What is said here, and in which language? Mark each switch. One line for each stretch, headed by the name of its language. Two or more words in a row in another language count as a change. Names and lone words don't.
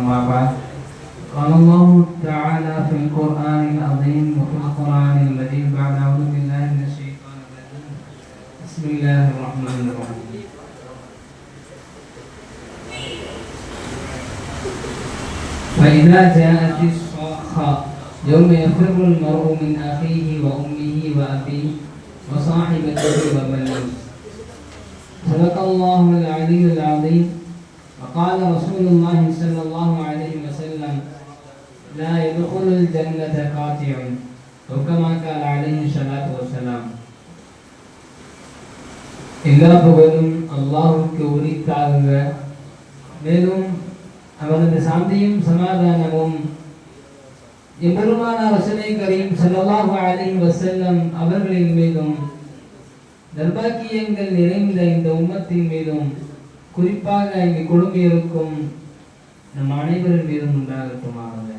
Arabic: بعد قال الله تعالى في القرآن العظيم وفي القرآن المجيد بعد أعوذ بالله من الشيطان الرجيم بسم الله الرحمن الرحيم فإذا جاءت الصاخة يوم يفر المرء من أخيه وأمه وأبيه وصاحبته وبنيه صدق الله العلي العظيم. وقال رسول الله صلى الله عليه وسلم لا يدخل الجنة قاطع أو كما قال عليه الصلاة والسلام.
Tamil: எல்லா புகழும் அல்லாஹ்வுக்கு உரித்தாக. மேலும் அவரது சாந்தியும் சமாதானமும் எம்பெருமானார் ரசூலே கரீம்
Arabic: صلى الله عليه وسلم
Tamil: அவர்களின் மீதும் நற்பாக்கியங்கள் நிறைந்த இந்த உம்மத்தின் மீதும் குறிப்பாக இங்கு குழுமியிருக்கும் நம் அனைவரின் மீதும் உண்டாகட்டுமாக.